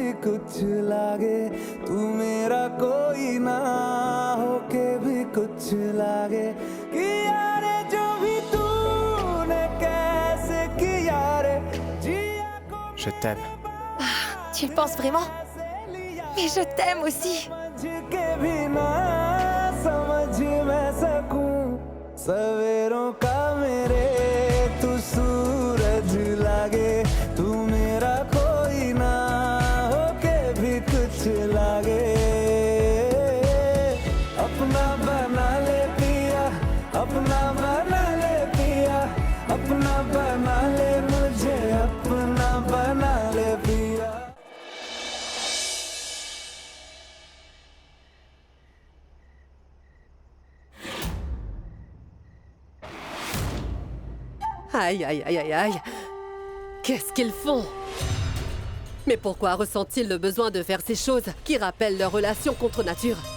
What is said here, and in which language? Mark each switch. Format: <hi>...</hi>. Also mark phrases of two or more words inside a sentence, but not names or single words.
<hi>कुछ लागे तू मेरा कोई ना होके भी कुछ लागे किया रे जो भी तूने कैसे किया रे जिया को</hi> <fr>Je t'aime. Tu le penses vraiment? Mais je t'aime aussi.</fr> <hi>समझ के भी ना समझ मैं सकूं सवेरों का मेरे तू सूरज लागे तू मेरा कोई ना होके भी कुछ लागे अपना बना ले पिया अपना बना ले पिया अपना बना ले मुझे अपना बना ले पिया</hi> <fr>Aïe, aïe, aïe, aïe, aïe. Qu'est-ce qu'ils font? Mais pourquoi ressentent-ils le besoin de faire ces choses qui rappellent leur relation contre nature?</fr>